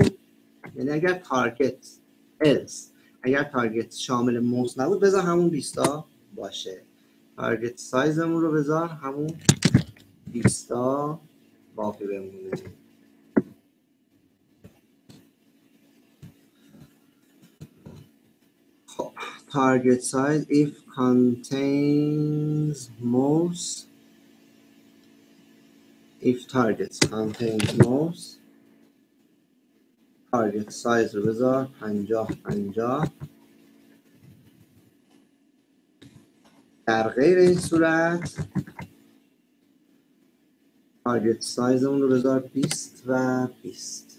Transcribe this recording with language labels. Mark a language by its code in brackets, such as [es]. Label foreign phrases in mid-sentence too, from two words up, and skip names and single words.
[fa] اگر نبود، یعنی اگر [en] target else, [fa] اگر تارگت شامل موز نبود بذار همون 20 باشه. تارگت سایزمون رو بذار همون 20 باقی بمونه. [en] خب target size if contains mouse if targets contains mouse target size [fa] رو بذار 50 در غیر این صورت [en] target size [fa] اون رو بذار 20 و 20.